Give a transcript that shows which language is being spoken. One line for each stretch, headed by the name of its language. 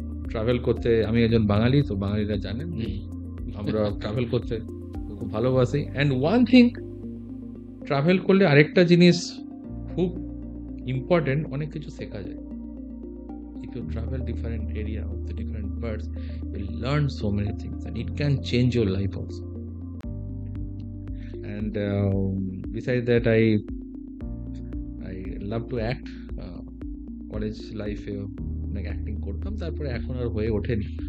Bangla: Travel করতে, আমি একজন বাঙালি, তো বাঙালিরা জানেন আমরা ট্রাভেল করতে খুব ভালোবাসি।
English: and one thing,
Bangla: ট্রাভেল করলে আরেকটা জিনিস খুব ইম্পর্টেন্ট, অনেক কিছু শেখা যায়।
English: If you travel different area of the different birds, you'll learn so many things, and it can change your life also. And besides that, I love to act.
Bangla: College লাইফে অনেক অ্যাক্টিং করতাম, তারপরে এখন আর হয়ে ওঠেনি।